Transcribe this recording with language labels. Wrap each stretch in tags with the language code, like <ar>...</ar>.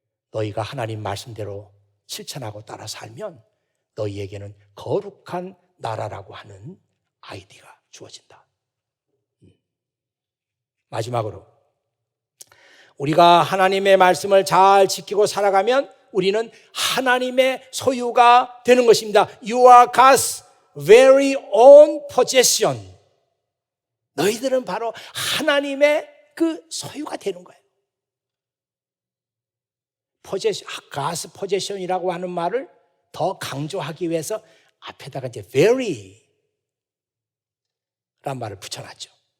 <ko>너희가 하나님 말씀대로 실천하고 따라 살면 너희에게는 거룩한 나라라고 하는 아이디가 주어진다. 마지막으로 우리가 하나님의 말씀을 잘 지키고 살아가면 우리는 하나님의 소유가 되는 것입니다.</ko> <en>You are God's very own possession.</en> <ko>너희들은 바로 하나님의 그 소유가 되는 거예요.</ko> <en>God's possession</en> <ko>이라고 하는 말을 더 강조하기 위해서 앞에다가 이제 very 란 말을 붙여놨죠.</ko>